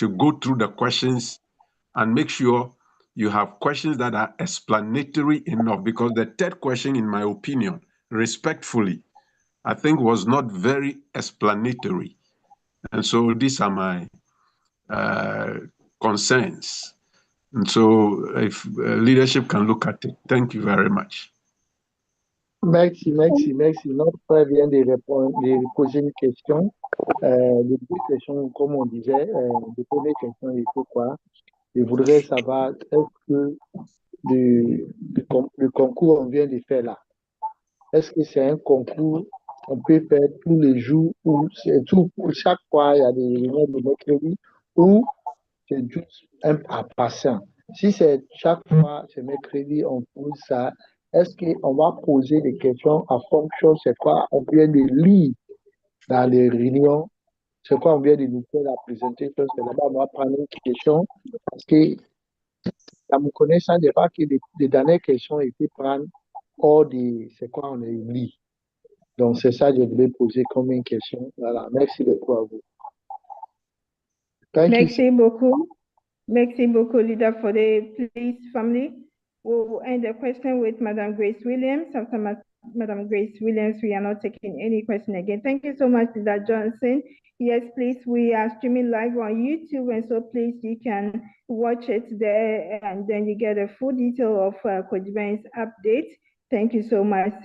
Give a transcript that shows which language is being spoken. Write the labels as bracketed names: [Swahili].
[English] You go through the questions and make sure you have questions that are explanatory enough, because the third question, in my opinion, respectfully, I think was not very explanatory. And so these are my concerns. And so if leadership can look at it, thank you very much. [French] Merci. Notre frère vient de répondre, de poser une question. Les 2 questions, comme on disait, la première question, il faut quoi? Je voudrais savoir, est-ce que le concours on vient de faire là, est-ce que c'est un concours qu'on peut faire tous les jours, ou c'est tout, chaque fois il y a des réunions de mercredi, ou c'est juste un à passant? Si c'est chaque fois, c'est mercredi, on pose ça, est-ce qu'on va poser des questions en fonction, c'est quoi on vient de lire dans les réunions, c'est quoi on vient de nous faire la présentation, c'est là-bas on va prendre une question, parce que à mon connaissance, il n'y a pas que les dernières questions étaient prendre hors de c'est quoi on a lit. Donc c'est ça que je voulais poser comme une question. Voilà, merci beaucoup à vous. Merci beaucoup. Merci beaucoup, [English] leader, for the police family. We'll end the question with Madam Grace Williams. After Madam Grace Williams, we are not taking any question again. Thank you so much, Leader Johnson. Yes, please, we are streaming live on YouTube, and so please, you can watch it there, and then you get a full detail of Coach Ben's update. Thank you so much.